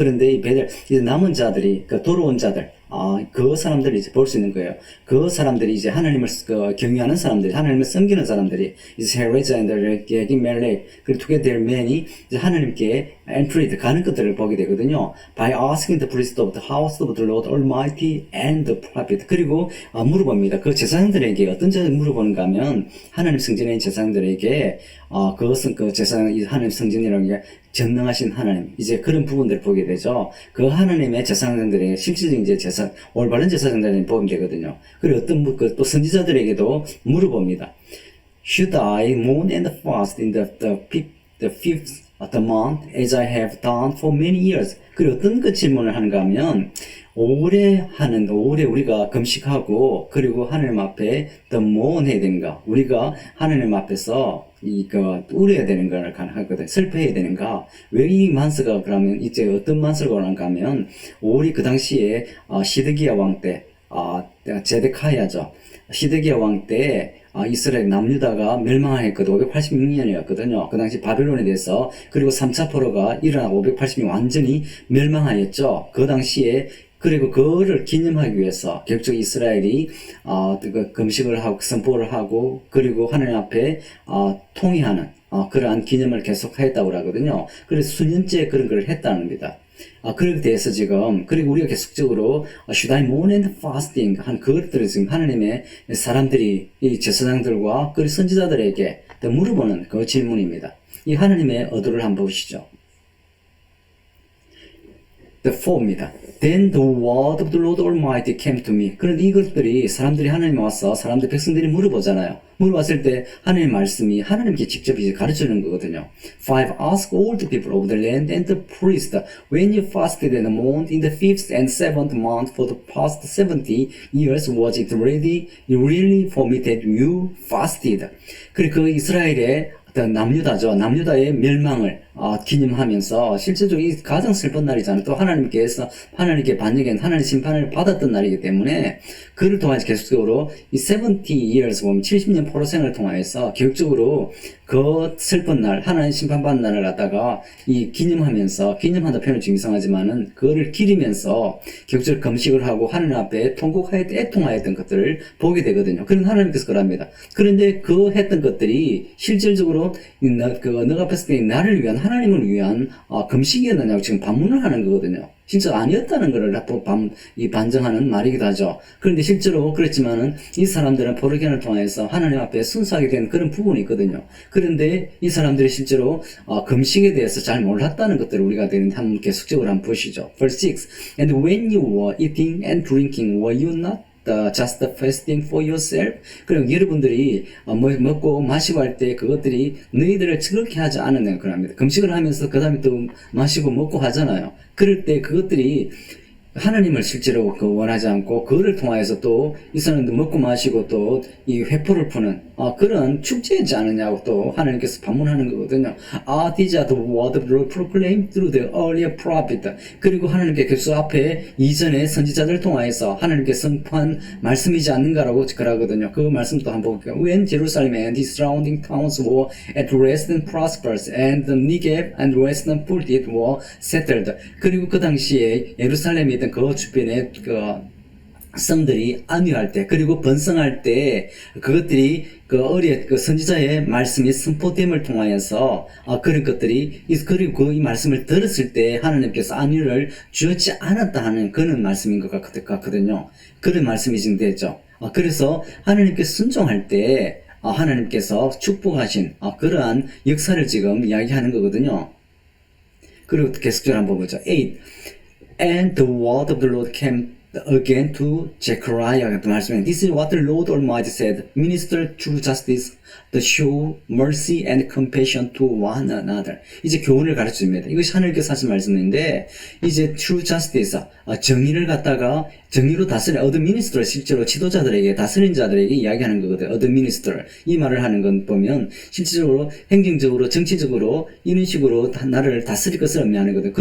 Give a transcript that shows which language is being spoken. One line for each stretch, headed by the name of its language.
Korean: 그런데 이 베델 이제 남은 자들이 그 돌아온 자들 그 사람들이 이제 볼 수 있는 거예요. 그 사람들이 이제 하나님을 경유하는 사람들이, 하나님을 섬기는 사람들이, 이제 헤레자 and 멜렉, 그리고
English: together man
Korean: 이 이제 하나님께
English: entered
Korean: 가는 것들을 보게 되거든요.
English: By asking the priest of the house of the Lord Almighty and the prophet.
Korean: 그리고 물어봅니다. 그 제사장들에게 어떤 제사를 물어보는가 하면 하나님 성전에 있는 제사장들에게 그것은 그 제사장 하나님 성전이라는 게 전능하신 하나님 이제 그런 부분들을 보게 되죠. 그 하나님의 제사장들에게 실질적인 이제 올바른 제사장들에게 보면 되거든요. 그리고 어떤 또 선지자들에게도 물어봅니다.
English: Should I mourn and fast in the fifth of the month as I have done for many years?
Korean: 그리고 어떤 그 질문을 하는가 하면 오래 우리가 금식하고 그리고 하나님 앞에 더 모urn해야 되는가? 우리가 하나님 앞에서 울어야 되는 걸 하거든. 슬퍼해야 되는가? 왜 이 만세가 그러면 이제 어떤 만세가 오는가 하면 우리 그 당시에 시드기야 왕 때 제데카야죠. 시드기야 왕 때 이스라엘 남유다가 멸망했거든. 586년이었거든요. 그 당시 바벨론에 대해서 그리고 3차 포로가 일어나고 586년 완전히 멸망하였죠. 그 당시에 그리고 그거를 기념하기 위해서 결국 이스라엘이 금식을 하고 선포를 하고 그리고 하나님 앞에 통회하는 그러한 기념을 계속하였다고 하거든요. 그래서 수년째 그런 걸 했다는 겁니다. 그렇게 대해서 그리고 우리가 계속적으로
English: should I mourn and fasting
Korean: 한 그것들을 지금 하나님의 사람들이 이 제사장들과 그리고 선지자들에게 물어보는 그 질문입니다. 이 하나님의 의도를 한번 보시죠.
English: The 4
Korean: 입니다.
English: Then the word of the Lord Almighty came to me.
Korean: 그런데 이것들이 사람들이 하나님에 와서 백성들이 물어보잖아요. 물어봤을 때 하나님의 말씀이 하나님께 직접 이제 가르치는 거거든요. 5.
English: Ask all the people of the land and the priest when you fasted and mourned in the 5th and 7th month for the past 70 years was it really for me that you fasted?
Korean: 그리고 그 이스라엘의 남유다죠. 남유다의 멸망을 기념하면서 실제적으로 이 가장 슬픈 날이잖아요. 또 하나님께 반역한 하나님 심판을 받았던 날이기 때문에 그를 통해서 계속적으로 이
English: 70 years
Korean: 보면 70년 포로 생활을 통해서 교육적으로 그 슬픈 날, 하나님 심판받는 날을 갖다가 기념한다 표현은 좀 이상하지만은 그거를 기리면서 교육적으로 금식을 하고 하나님 앞에 애통하였던 것들을 보게 되거든요. 그런 하나님께서 그럽니다. 그런데 그 했던 것들이 실질적으로 너가 봤을 때 나를 위한 하나님을 위한 금식이었느냐고 지금 반문을 하는 거거든요. 진짜 아니었다는 것을 반증하는 말이기도 하죠. 그런데 실제로 그랬지만은 이 사람들은 포로기한을 통해서 하나님 앞에 순수하게 된 그런 부분이 있거든요. 그런데 이 사람들이 실제로 금식에 대해서 잘 몰랐다는 것들을 우리가 한번 계속적으로 한번 보시죠.
English: Verse 6. And when you were eating and drinking, were you not just fasting for yourself?
Korean: 그럼 여러분들이 먹고 마시고 할 때 그것들이 너희들을 즐겁게 하지 않느냐고 그럽니다. 금식을 하면서 그 다음에 또 마시고 먹고 하잖아요. 그럴 때 그것들이 하나님을 실제로 원하지 않고 그거를 통해서 또 이 사람들 먹고 마시고 또 이 회포를 푸는 그런 축제이지 않느냐고 또 하나님께서 반문하는 거거든요.
English: These are the word of the Lord proclaimed through the earlier prophet.
Korean: 그리고 하나님께 계속 앞에 이전의 선지자들 통해서 하나님께 선포한 말씀이지 않는가라고 그러거든요. 그 말씀도 한번 볼게요.
English: When Jerusalem and its surrounding towns were at rest and prosperous, and the Negev and western Philistine were settled.
Korean: 그리고 그 당시에 예루살렘에 있던 그 주변에 성들이 안위할 때 그리고 번성할 때 그것들이 그 선지자의 말씀이 선포됨을 통하여서 그런 것들이 그리고 이 말씀을 들었을 때 하나님께서 안위를 주었지 않았다 하는 그런 말씀인 것 같거든요. 그런 말씀이 지금 되죠. 그래서 하나님께 순종할 때 하나님께서 축복하신 그러한 역사를 지금 이야기하는 거거든요. 그리고 계속적으로 한번 보죠.
English: 8. And the word of the Lord came again to Zechariah
Korean: 같은 말씀에
English: This is what the Lord Almighty said. Minister true justice, the show mercy and compassion to one another.
Korean: 이제 교훈을 가르쳐줍니다. 이것이 하늘께서 하신 말씀인데 이제
English: true justice,
Korean: 정의를 갖다가 정의로 다스려
English: other minister
Korean: 실제로 지도자들에게 다스린 자들에게 이야기하는 거거든.
English: other minister
Korean: 이 말을 하는 건 보면 실질적으로 행정적으로 정치적으로 이런 식으로 나를 다스릴 것을 의미하는 거든.